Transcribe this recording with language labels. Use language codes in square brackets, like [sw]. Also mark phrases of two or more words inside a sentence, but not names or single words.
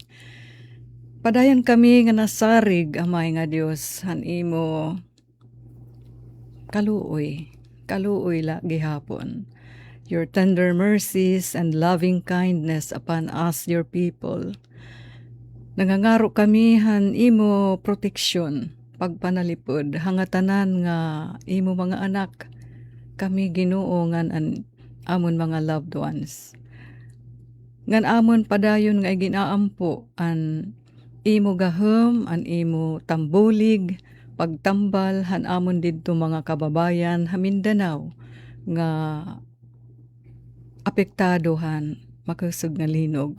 [war] Padayon kami nga nasarig amay nga Diyos han imo kaluoy la gihapon. [en] Your tender mercies and loving kindness upon us, your people. [war] Nangangaro kami han imo proteksyon, pagpanalipod, hangatanan nga imo mga anak, kami Ginoo ngan amon mga [en] loved ones. [war] Ngan amon padayon nga ginaampo an imo gahom, an imo tambulig, pagtambal han amon didto mga kababayan ha Mindanao nga apektadohan makasug nga linog.